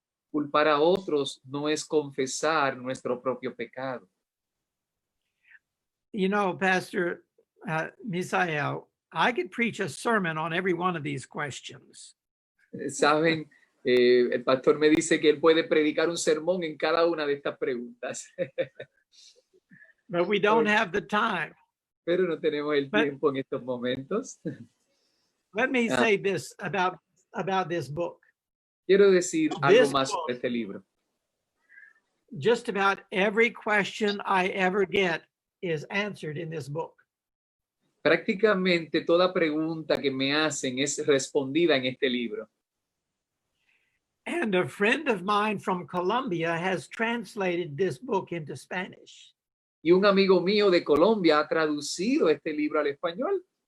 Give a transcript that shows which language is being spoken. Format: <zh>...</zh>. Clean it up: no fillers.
<es>Culpar a otros no es confesar nuestro propio pecado.</es> <en>You know, Pastor Misael, I could preach a sermon on every one of these questions.</en> <es>Saben, el pastor me dice que él puede predicar un sermón en cada una de estas preguntas.</es> <en>But we don't have the time.</en> <es>Pero no tenemos el tiempo en estos momentos.</es> <en>Let me say this about this book.</en> <es>Quiero decir algo más sobre este libro.</es> <en>Just about every question I ever get is answered in this book.</en> <es>Prácticamente toda pregunta que me hacen es respondida en este libro.</es> <en>And a friend of mine from Colombia has translated this book into Spanish.</en> <es>Y un amigo mío de Colombia ha traducido este libro al español.</es>